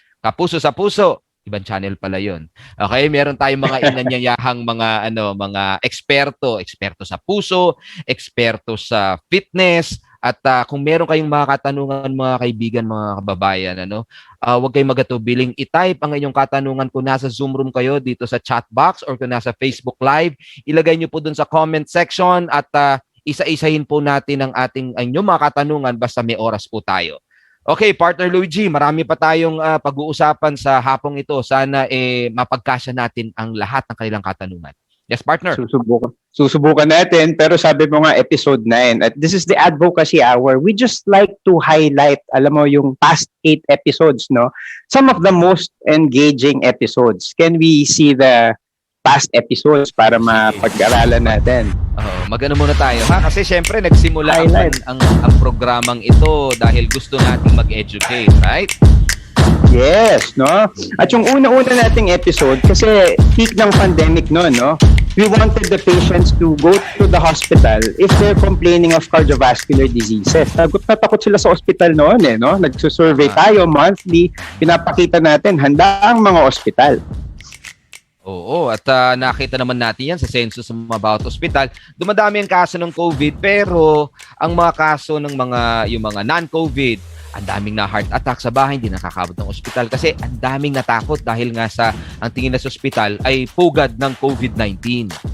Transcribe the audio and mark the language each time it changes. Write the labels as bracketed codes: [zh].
[tl] Kapuso sa Puso. Ibang channel pala yun. Okay, meron tayong mga inanyayahang mga eksperto sa puso, eksperto sa fitness, at kung meron kayong mga katanungan mga kaibigan, mga kababayan, huwag kayong magatubiling i-type ang inyong katanungan kung nasa Zoom room kayo dito sa chat box or kung nasa Facebook Live, ilagay niyo po dun sa comment section at isa-isahin po natin ang inyong mga katanungan basta may oras po tayo. Okay, partner Luigi, marami pa tayong pag-uusapan sa hapong ito. Sana mapagkasya natin ang lahat ng kanilang katanungan. [en] Yes, partner. [tl] Susubukan natin, pero sabi mo nga episode 9. [en] At this is the Advocacy Hour. We just like to highlight, [tl] alam mo, [en] yung past 8 episodes, no? Some of the most engaging episodes. Can we see the past episodes [tl] para mapag-aralan natin? Magano muna tayo ha kasi syempre nagsimula ang programang ito dahil gusto nating mag-educate, right? [en] Yes, no? [tl] At yung una-una nating episode kasi peak ng pandemic noon, no? [en] We wanted the patients to go to the hospital if they're complaining of cardiovascular diseases. [tl] Takot na takot sila sa hospital noon no? Nagsusurvey tayo monthly, pinapakita natin handa ang mga hospital. Oo, at nakita naman natin yan sa census ng mga bawat ospital. Dumadami ang kaso ng COVID pero ang mga kaso ng yung mga non-COVID, ang daming na heart attack sa bahay, hindi nakakabot ng ospital kasi ang daming natakot dahil nga ang tingin na sa ospital ay pugad ng COVID-19.